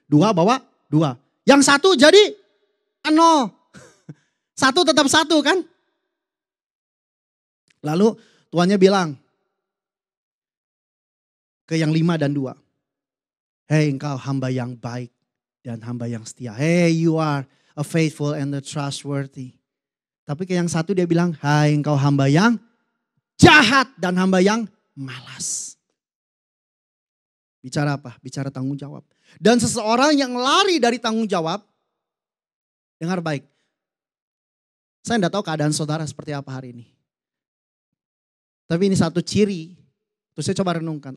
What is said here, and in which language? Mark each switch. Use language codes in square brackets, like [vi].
[id] 2 bawa 2. Yang 1 jadi 0. 1 tetap 1 kan. Lalu tuannya bilang ke yang 5 dan 2. Hei engkau hamba yang baik dan hamba yang setia. [en] Hey you are a faithful and a trustworthy. [id] Tapi ke yang 1 dia bilang, hai engkau hamba yang jahat dan hamba yang malas. Bicara apa? Bicara tanggung jawab. Dan seseorang yang lari dari tanggung jawab, dengar baik. Saya tidak tahu keadaan saudara seperti apa hari ini. Tapi ini satu ciri, terus saya coba renungkan.